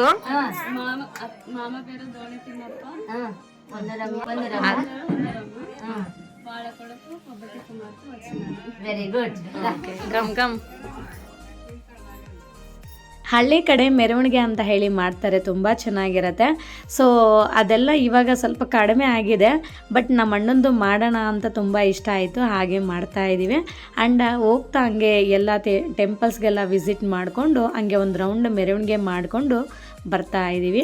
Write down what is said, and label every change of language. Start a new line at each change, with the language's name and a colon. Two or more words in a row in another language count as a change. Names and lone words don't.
Telugu: మామ పేరు దోణి తిమ్మప్ప, వాళ్ళ కొడుకు కొబ్బరి కుమార్తె వచ్చినారు.
English: very good. ಗಮ್ ಗಮ್.
Kannada: ಹಳ್ಳಿ ಕಡೆ ಮೆರವಣಿಗೆ ಅಂತ ಹೇಳಿ ಮಾಡ್ತಾರೆ, ತುಂಬ ಚೆನ್ನಾಗಿರುತ್ತೆ. ಸೊ ಅದೆಲ್ಲ ಇವಾಗ ಸ್ವಲ್ಪ ಕಡಿಮೆ ಆಗಿದೆ. ಬಟ್ ನಮ್ಮ ಅಣ್ಣಂದು ಮಾಡೋಣ ಅಂತ ತುಂಬ ಇಷ್ಟ ಆಯಿತು, ಹಾಗೆ ಮಾಡ್ತಾ ಇದ್ದೀವಿ. ಆ್ಯಂಡ್ ಹೋಗ್ತಾ ಹಂಗೆ ಎಲ್ಲ ಟೆಂಪಲ್ಸ್ಗೆಲ್ಲ ವಿಸಿಟ್ ಮಾಡಿಕೊಂಡು ಹಂಗೆ ಒಂದು ರೌಂಡ್ ಮೆರವಣಿಗೆ ಮಾಡಿಕೊಂಡು ಬರ್ತಾ ಇದ್ದೀವಿ.